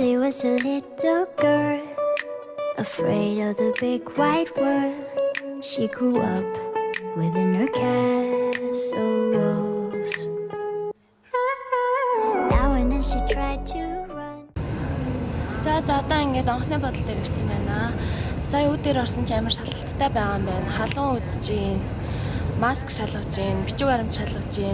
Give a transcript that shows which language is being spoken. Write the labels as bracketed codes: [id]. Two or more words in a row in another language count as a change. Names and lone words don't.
[en] was a little girl, afraid of the big white world. She grew up within her castle walls. Now and then she tried to run. [mn] За одоо ингээд онгоцны бодол дээр ирсэн байна. Сая үүд дээр орсон ч амар шалгалттай байгаа юм байна. Халуун үзэж гин, маск шалгаж гин, бичиг баримт шалгаж гин.